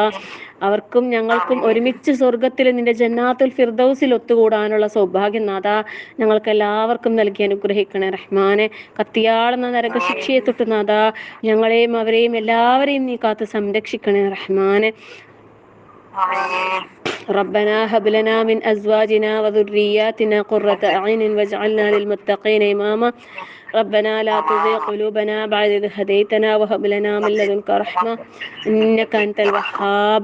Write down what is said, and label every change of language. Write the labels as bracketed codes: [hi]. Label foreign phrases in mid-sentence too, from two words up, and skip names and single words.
[ml] അവർക്കും ഞങ്ങൾക്കും ഒരുമിച്ച് സ്വർഗത്തിൽ നിന്റെ ജന്നാത്തുൽ ഫിർദൗസിൽ ഒത്തുകൂടാനുള്ള സൗഭാഗ്യം നാഥാ ഞങ്ങൾക്ക് എല്ലാവർക്കും നൽകി അനുഗ്രഹിക്കണേ റഹ്മാനെ. കത്തിയാളുന്ന നരകശിക്ഷയെ തൊട്ട് നാഥാ ഞങ്ങളെയും അവരെയും എല്ലാവരെയും നീ കാത്ത് സംരക്ഷിക്കണേ റഹ്മാനെ. [ar] ربنا هب لنا من أزواجنا وذرياتنا قرة أعين واجعلنا للمتقين إماما. ربنا لا تزغ قلوبنا بعد إذ هديتنا وهب لنا من لدنك رحمة إنك أنت الوهاب.